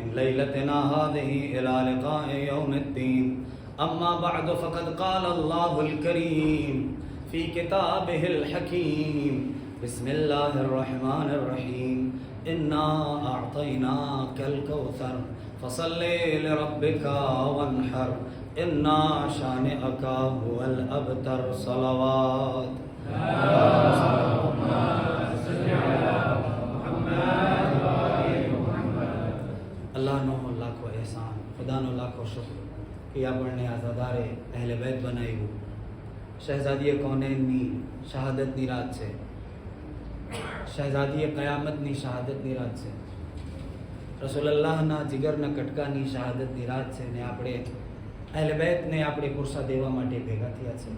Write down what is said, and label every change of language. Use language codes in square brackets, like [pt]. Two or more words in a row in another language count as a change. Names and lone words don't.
[ar] ليلتنا هذه إلى لقاء يوم الدين أما بعد فقد قال الله الكريم في كتابه الحكيم بسم الله الرحمن الرحيم إنا أعطيناك الكوثر فصل لربك وانحر إنا شانئك هو الأبتر صلوات [gu] અલ્લાહનો લાખો એહસાન, ખુદાનો લાખો શુક્ર કે આપણને આઝાદારે અહેલે બેત બનાવ્યું. શહેઝાદીએ કૌનેનની શહાદતની રાત છે, શહેઝાદીએ કયામતની શહાદતની રાત છે, રસૂલુલ્લાહના જીગરના કટકાની શહાદતની રાત છે ને આપણે અહેલે બેતને આપણે પુરસા દેવા માટે ભેગા થયા છે.